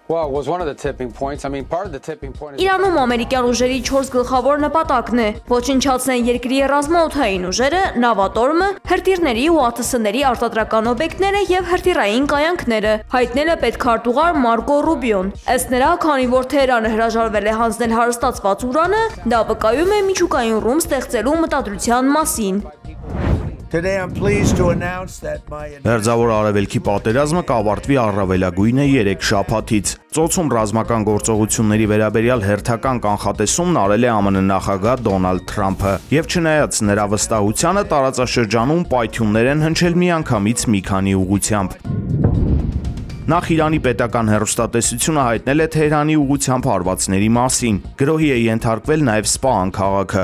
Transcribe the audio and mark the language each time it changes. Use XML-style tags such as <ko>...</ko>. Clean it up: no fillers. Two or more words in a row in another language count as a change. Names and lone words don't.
<hy>Իրանում ամերիկյան ուժերի 4 գլխավոր նպատակն է՝ ոչնչացնել երկրի ռազմաօդային ուժերը, նավատորմը, հրթիռների ու ԱԹՍ-ների արտադրական օբյեկտները եւ հրթիռային կայանքները, հայտնել է պետքարտուղար Մարկո Ռուբիոն։ Ըստ նրա, քանի որ Թեհրանը հրաժարվել է հանձնել հարստացված ուրանը, դա վկայում է միջուկային ռումբ ստեղծելու մտադրության մասին։</hy> <en>Today I'm pleased to announce that my</en> <hy>Հերձավոր արևելքի պատերազմը կավարտվի առավելագույնը 3 շաբաթից։ Ծոցում ռազմական գործողությունների վերաբերյալ հերթական կանխատեսումն արել է ԱՄՆ նախագահ Դոնալդ Թրամփը, եւ չնայած նրա վստահությանը տարածաշրջանում պայթյուններ են հնչել միանգամից մի քանի ուղղությամբ։ Նախ Իրանի պետական հեռուստատեսությունը հայտնել է Թեհրանի ուղղությամբ հարվածների մասին։ Գրոհի է ենթարկվել նաև Սպահան քաղաքը։</hy>